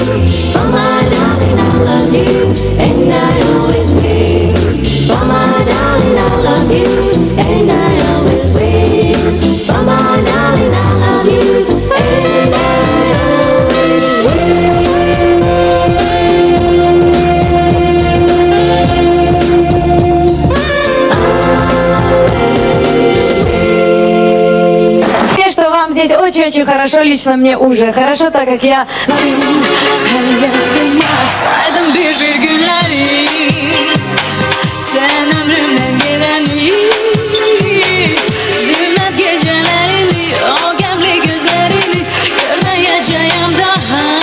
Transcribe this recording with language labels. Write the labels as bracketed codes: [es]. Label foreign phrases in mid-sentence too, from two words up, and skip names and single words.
[en] For my darling, I love you, and I always will. For my darling, I love you, and I always will. For my darling, I love you, and I always will. [ru] Что вам здесь очень-очень хорошо, lично мне уже хорошо, так как я... [tr] Hayatım yazsaydın bir günleri, sen ömrümden gideni, zülmet gecelerini, o gemli gözlerini görmeyeceğim daha.